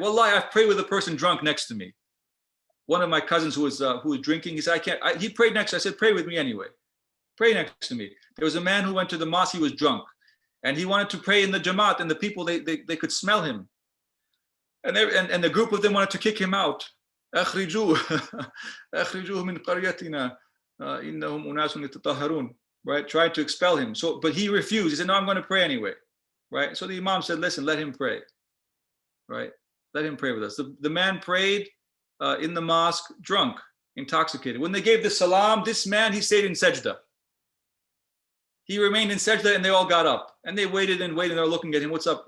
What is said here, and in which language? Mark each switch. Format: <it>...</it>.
<en>Wallahi, I've prayed with a person drunk next to me. One of my cousins who was drinking, he said, he prayed next. I said, pray with me anyway. Pray next to me. There was a man who went to the mosque, he was drunk. And he wanted to pray in the Jamaat, and the people, they could smell him. And the group of them wanted to kick him out.</en> <ar>أخرجوه أخرجوه من قريتنا إنهم أناس يتطهرون.</ar> <en>Right, tried to expel him. So, but he refused. He said, "No, I'm going to pray anyway." Right. So the Imam said, "Listen, let him pray." Right, let him pray with us. The man prayed in the mosque, drunk, intoxicated. When they gave the salam, this man, he stayed in sajda. He remained in sajda, and they all got up and they waited and waited. They're looking at him. What's up?</en>